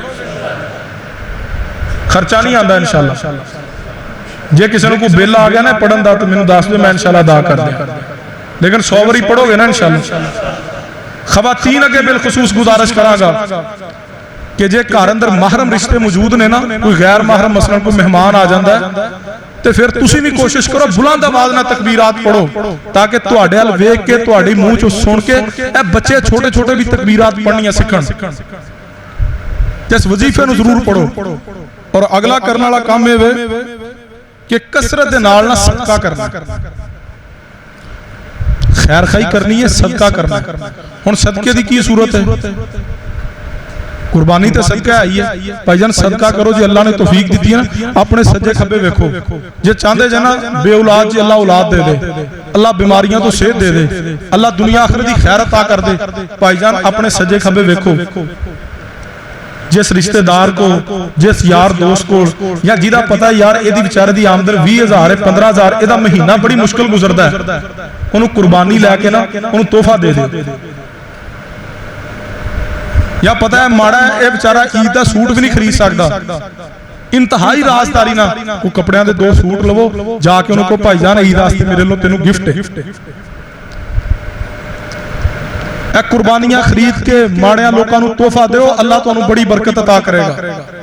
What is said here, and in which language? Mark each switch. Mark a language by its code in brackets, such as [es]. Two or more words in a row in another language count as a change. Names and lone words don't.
[pa] خرچہ نہیں آندا انشاءاللہ، جے کسی نے کوئی بل آ گیا نا پڑھن دا تو میں دس دے میں انشاءاللہ ادا کر دیں، لیکن 100 وری پڑھو گے نا انشاءاللہ۔ خواتین اگے بالخصوص گزارش کراں گا کہ جے گھر اندر محرم رشتے موجود نے نا، کوئی غیر محرم مثلا کوئی مہمان آ جاندا ہے تے پھر تسی بھی کوشش کرو بلند آواز نال تکبیرات پڑھو، تاکہ تواڈے ال ویکھ کے تواڈی منہ چوں سن کے اے بچے چھوٹے چھوٹے بھی تکبیرات پڑھنیاں سیکھن، تے اس وظیفے نو ضرور پڑھو۔ اور اگلا کرنے والا کام اے وے کہ کثرت دے نال نہ صدقہ کرنا، خیر خائی کرنی ہے، صدقہ کرنا۔ ہن صدقے دی کی صورت ہے؟ قربانی تے صدقہ آئی ہے، بھائی جان صدقہ کرو جی، اللہ نے توفیق دیتی ہے نا، اپنے سجے کھبے ویکھو، جے چاندے جنا بے اولاد جی اللہ اولاد دے دے، اللہ بیماریاں تو صحت دے دے، اللہ دنیا آخرت دی خیر عطا کر دے، بھائی جان اپنے سجے کھبے ویکھو، جس رشتہ دار کو، جس یار دوست کو، یا جیدہ پتہ یار اے دی بیچارے دی آمدن 20,000 ہے 15,000 اے دا مہینہ بڑی مشکل گزردا ہے، انہوں قربانی لے کے نا انہوں تحفہ دے دے، ਜਾਂ ਪਤਾ ਹੈ ਮਾੜਾ ਇਹ ਵਿਚਾਰਾ ਈਦ ਦਾ ਸੂਟ ਵੀ ਨਹੀਂ ਖਰੀਦ ਸਕਦਾ, ਇੰਤਹਾਈ ਰਾਜ਼ਦਾਰੀ ਨਾਲ ਉਹ ਕੱਪੜਿਆਂ ਦੇ 2 ਸੂਟ ਲਵੋ, ਜਾ ਕੇ ਉਹਨੂੰ ਕਹੋ ਭਾਈ ਜਾਨ ਈਦ ਵਾਸਤੇ ਮੇਰੇ ਵੱਲੋਂ ਤੈਨੂੰ ਗਿਫਟ ਹੈ। ਇਹ ਕੁਰਬਾਨੀਆਂ ਖਰੀਦ ਕੇ ਮਾੜਿਆਂ ਲੋਕਾਂ ਨੂੰ ਤੋਹਫਾ ਦਿਓ, ਅੱਲਾਹ ਤੁਹਾਨੂੰ ਬੜੀ ਬਰਕਤ عطا ਕਰੇਗਾ।